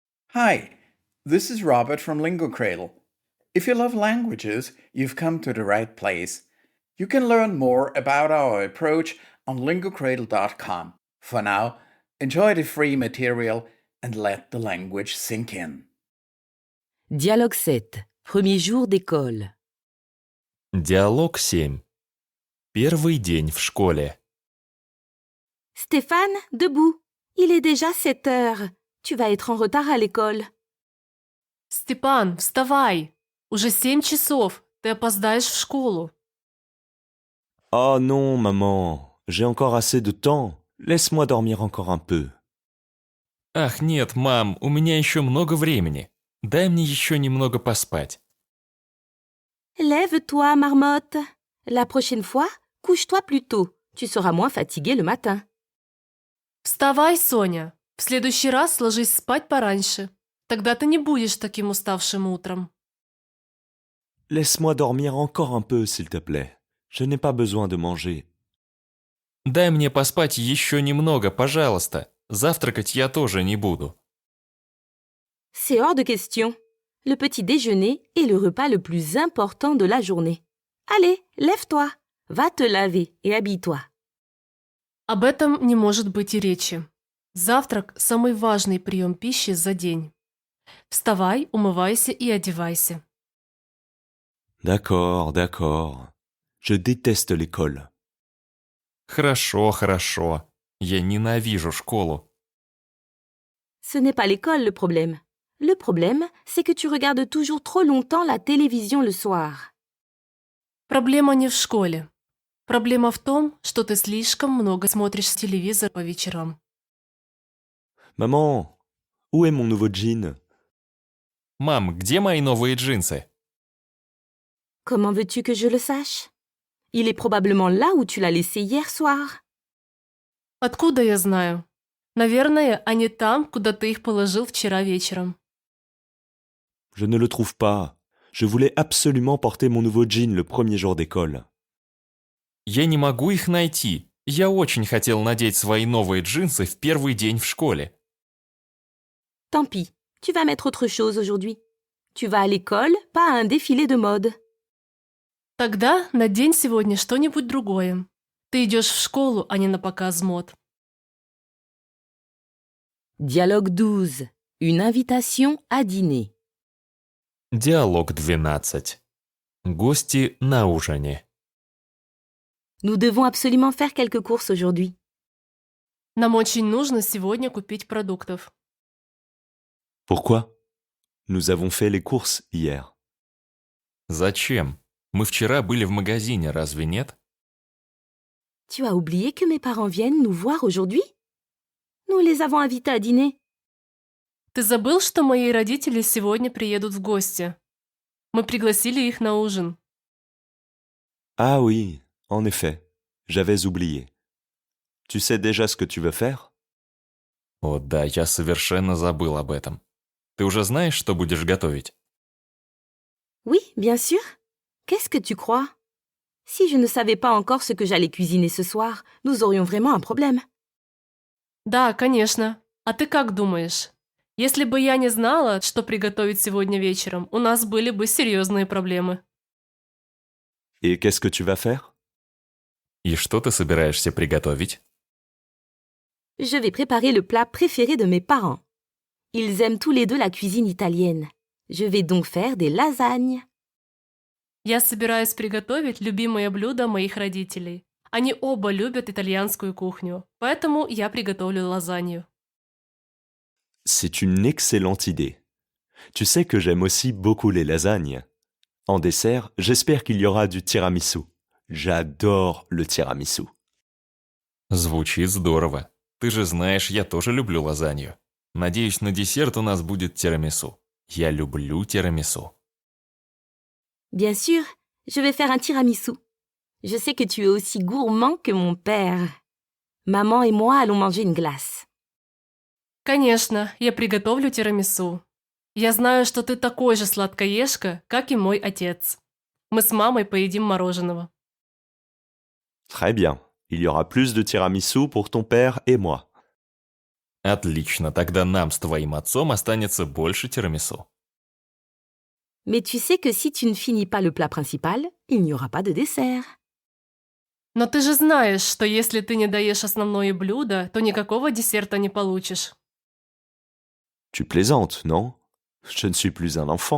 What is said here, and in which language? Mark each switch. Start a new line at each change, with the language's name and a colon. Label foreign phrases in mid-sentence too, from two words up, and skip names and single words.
English: Hi, this is Robert from Lingo Cradle. If you love languages, you've come to the right place. You can learn more about our approach on lingocradle.com. For now, enjoy the free material and let the language sink in.
French: Dialogue 7. Premier jour d'école.
Russian: Диалог 7. Первый день в школе.
French: Stéphane, debout. Il est déjà 7 heures. Tu vas être en retard à l'école.
Russian: Степан, вставай! Уже 7 часов. Ты опоздаешь в школу.
French: Oh non, maman, j'ai encore assez de temps. Laisse-moi dormir encore un peu.
Russian: Ах нет, мам, у меня еще много времени. Дай мне еще немного поспать.
French: Lève-toi, marmotte. La prochaine fois, couche-toi plus tôt. Tu seras moins fatiguée le matin.
Russian: Вставай, Соня. В следующий раз ложись спать пораньше. Тогда ты не будешь таким уставшим утром.
French: Laisse-moi dormir encore un peu, s'il te plaît. Je n'ai pas besoin de manger.
Russian: Дай мне поспать еще немного, пожалуйста. Завтракать я тоже не буду.
French: C'est hors de question. Le petit déjeuner est le repas le plus important de la journée. Allez, lève-toi. Va te laver et habille-toi.
Russian: Об этом не может быть и речи. Завтрак – самый важный прием пищи за день. Вставай, умывайся и одевайся.
French: D'accord, d'accord. Je déteste l'école.
Russian: Хорошо, хорошо. Я ненавижу школу.
French: Ce n'est pas l'école le problème. Le problème, c'est que tu regardes toujours trop longtemps la télévision le soir.
Russian: Проблема не в школе. Проблема в том, что ты слишком много смотришь телевизор по вечерам.
French: Maman, où est mon nouveau jean?
Russian: Мам, где мои новые джинсы?
French: Comment veux-tu que je le sache? Il est probablement là où tu l'as laissé hier soir.
Russian: Откуда я знаю? Наверное, они там, куда ты их положил вчера вечером.
French: Je ne le trouve pas. Je voulais absolument porter mon nouveau jean le premier jour d'école.
Russian: Я не могу их найти. Я очень хотел надеть свои новые джинсы в первый день в школе.
French: Tant pis, tu vas mettre autre chose aujourd'hui. Tu vas à l'école, pas à un défilé de mode.
Russian: Тогда надень сегодня что-нибудь другое. Ты идешь в школу, а не на показ мод.
French: Dialogue 12. Une invitation à dîner.
Russian: Диалог 12. Гости на ужине.
French: Nous devons absolument faire quelques courses aujourd'hui.
Russian: Нам очень нужно сегодня купить продуктов.
French: Pourquoi? Nous avons fait les courses hier.
Russian: Зачем? Мы вчера были в магазине, разве нет?
French: Tu as oublié que mes parents viennent nous voir aujourd'hui? Nous les avons invités à dîner.
Russian: Ты забыл, что мои родители сегодня приедут в гости? Мы пригласили их на ужин.
French: Ah oui, en effet, j'avais oublié. Tu sais déjà ce que tu veux faire?
Russian: О да, я совершенно забыл об этом. Ты уже знаешь, что будешь готовить?
French: Oui, bien sûr. Qu'est-ce que tu crois? Si je ne savais pas encore ce que j'allais cuisiner ce soir, nous aurions vraiment un problème.
Russian: Да, конечно. А ты как думаешь? Если бы я не знала, что приготовить сегодня вечером, у нас были бы серьезные проблемы.
French: Et qu'est-ce que tu vas faire?
Russian: И что ты собираешься приготовить?
French: Je vais préparer le plat préféré de mes parents. Ils aiment tous les deux la cuisine italienne. Je vais donc faire des lasagnes.
Russian: Я собираюсь приготовить любимое блюдо моих родителей. Они оба любят итальянскую кухню, поэтому я приготовлю лазанью.
French: C'est une excellente idée. Tu sais que j'aime aussi beaucoup les lasagnes. En dessert, j'espère qu'il y aura du tiramisu. J'adore le tiramisu.
Russian: Звучит здорово. Ты же знаешь, я тоже люблю лазанью. Надеюсь, на десерт у нас будет тирамису. Я люблю тирамису.
French: Bien sûr, je vais faire un tiramisu. Je sais que tu es aussi gourmand que mon père. Maman et moi allons manger une glace.
Russian: Конечно, я приготовлю тирамису. Я знаю, что ты такой же сладкоежка, как и мой отец. Мы с мамой поедим мороженого.
French: Très bien. Il y aura plus de tiramisu pour ton père et moi.
Russian: Отлично, тогда нам с твоим отцом останется больше тирамису.
French: Mais tu sais que si tu ne finis pas le plat principal, il n'y aura pas de dessert.
Russian: Но ты же знаешь, что если ты не доешь основное блюдо, то никакого десерта не получишь.
French: Tu plaisantes, non? Je ne suis plus un enfant.